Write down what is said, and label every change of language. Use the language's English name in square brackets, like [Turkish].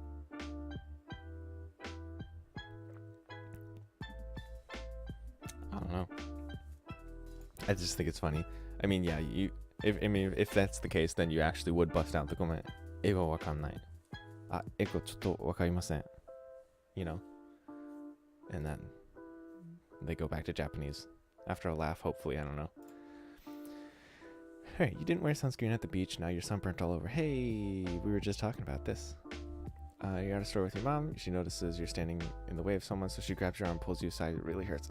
[English] I don't know. I just think it's funny. I mean, yeah, if that's the case, then you actually would bust out the comment. [Japanese] 英語わかんない。あ、英語ちょっとわかりません。 [English] You know? And then they go back to Japanese after a laugh, hopefully. I don't know. Alright, you didn't wear sunscreen at the beach. Now you're sunburnt all over. Hey, we were just talking about this. You're at a store with your mom. She notices you're standing in the way of someone, so she grabs your arm and pulls you aside. It really hurts.